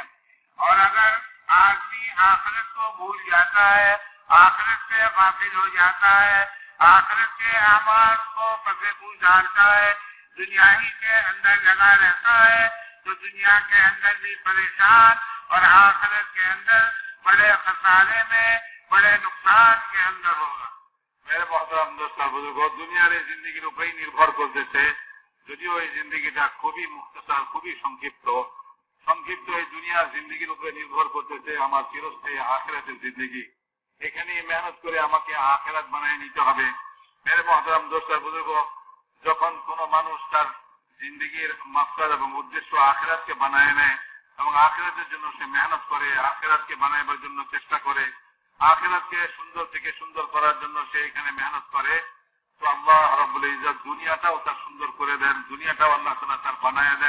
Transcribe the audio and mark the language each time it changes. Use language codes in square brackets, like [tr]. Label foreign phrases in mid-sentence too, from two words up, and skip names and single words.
[ur] اور اگر آدمی آخرت کو بھول جاتا ہے, آخرت سے غافل ہو جاتا ہے, آخرت کے اعمال کو پردے پوش ڈالتا ہے, دنیا ہی کے اندر لگا رہتا ہے, تو دنیا کے اندر بھی پریشان اور آخرت کے اندر بڑے خسارے میں, بڑے نقصان کے اندر ہوگا. میرے محترم دوست بزرگ, [bn] দুনিয়ার এই জিন্দিগির উপরেই নির্ভর করতেছে, যদিও এই জিন্দিগিটা খুবই মুখতাসার, খুবই সংক্ষিপ্ত এই দুনিয়ার জিন্দিগির উপরে নির্ভর করতেছে আমার চিরস্থায়ী আখিরাতের জিন্দিগি. এখানেই মেহনত করে আমাকে আখিরাত বানিয়ে নিতে হবে. [ur] میرے محترم دوست بزرگ, [bn] যখন কোনো মানুষ তার জিন্দিগির মাকসাদ এবং উদ্দেশ্য আখিরাতকে বানায় নেয় এবং আখিরাতের জন্য সে মেহনত করে, আখিরাতকে বানাইবার জন্য চেষ্টা করে, আখিরাতকে সুন্দর থেকে সুন্দর করার জন্য সে এখানে মেহনত করে, তো আল্লাহ রাব্বুল ইজ্জত দুনিয়াটাও তার সুন্দর করে দেন, দুনিয়াটাও আল্লাহ তাআলা তার বানায় দেন.